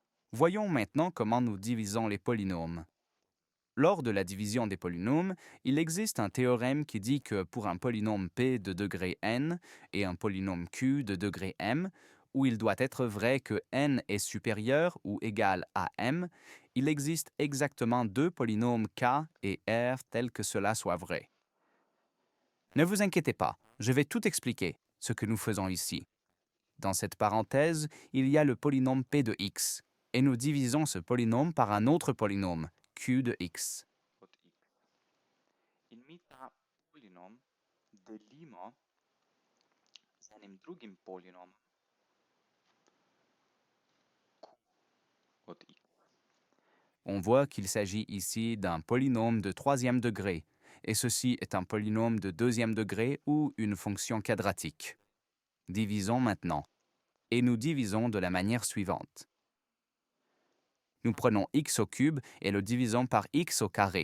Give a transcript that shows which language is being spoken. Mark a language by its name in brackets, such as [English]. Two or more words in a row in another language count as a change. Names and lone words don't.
[French] Voyons maintenant comment nous divisons les polynômes. Lors de la division des polynômes, il existe un théorème qui dit que pour un polynôme p de degré n et un polynôme q de degré m, où il doit être vrai que n est supérieur ou égal à m, il existe exactement deux polynômes k et r tels que cela soit vrai. Ne vous inquiétez pas, je vais tout expliquer, ce que nous faisons ici. Dans cette parenthèse, il y a le polynôme p de x, et nous divisons ce polynôme par un autre polynôme, q de x. [Slovenian] От x. Inmita polynom delimo z enim drugim polynomem q od x. [French] On voit qu'il s'agit ici d'un polynôme de troisième degré, et ceci est un polynôme de deuxième degré ou une fonction quadratique. Divisons maintenant, et nous divisons de la manière suivante. Nous prenons x au cube et le divisons par x au carré.